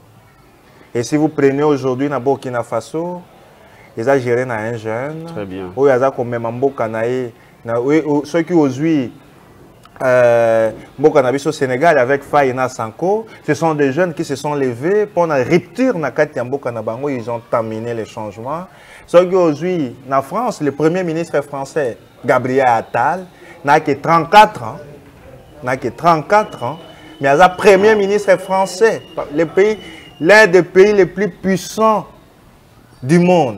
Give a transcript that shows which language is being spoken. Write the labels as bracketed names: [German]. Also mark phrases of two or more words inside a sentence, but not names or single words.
[French] Et si vous prenez aujourd'hui na Burkina Faso, ils ont géré un jeune. Très bien. Ou ils ont comme même ceux qui aujourd'hui au Sénégal avec Faïna Sanko, ce sont des jeunes qui se sont levés pour la rupture [Lingala] na kati mboka na bango, [French] ils ont terminé les changements. Ceux qui aujourd'hui en France, le premier ministre français Gabriel Attal n'a que 34 ans. N'a que 34 ans. Mais il y a premier ministre français, l'un des pays les plus puissants du monde.